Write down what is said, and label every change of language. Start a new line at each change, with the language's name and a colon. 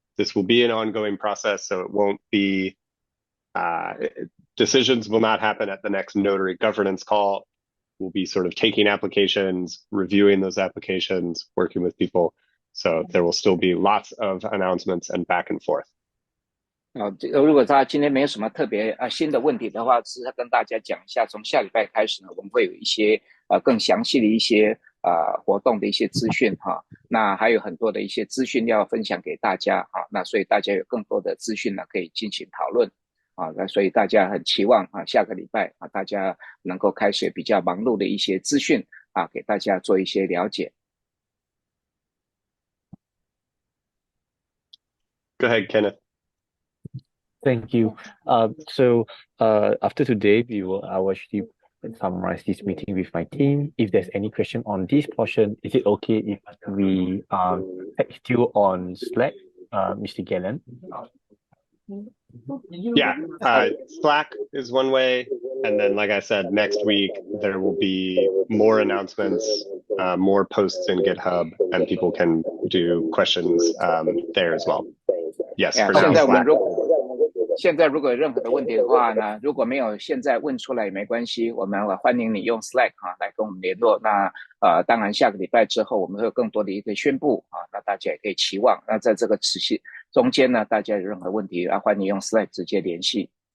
English: This will be an ongoing process, so it won't be, decisions will not happen at the next Notary Governance call. We'll be sort of taking applications, reviewing those applications, working with people. So there will still be lots of announcements and back and forth.
Chinese: 如果大家今天没有什么特别新的问题的话，只是跟大家讲一下，从下礼拜开始呢，我们会有一些更详细的一些活动的一些资讯那还有很多的一些资讯要分享给大家那所以大家有更多的资讯呢可以进行讨论那所以大家很期望下个礼拜大家能够开始比较忙碌的一些资讯给大家做一些了解。
English: Go ahead, Kenneth. Thank you. So after today, I will actually summarize this meeting with my team. If there's any question on this portion, is it okay if we text you on Slack, Mr. Gallen? Yeah, Slack is one way. And then, like I said, next week, there will be more announcements more posts in GitHub, and people can do questions there as well. Yes, for now.
Chinese: 现在如果有任何的问题的话呢，如果没有现在问出来也没关系，我们欢迎你用 Slack 来跟我们联络。那当然下个礼拜之后我们会有更多的一个宣布那大家也可以期望。那在这个持续中间呢，大家有任何问题欢迎用 Slack 直接联系。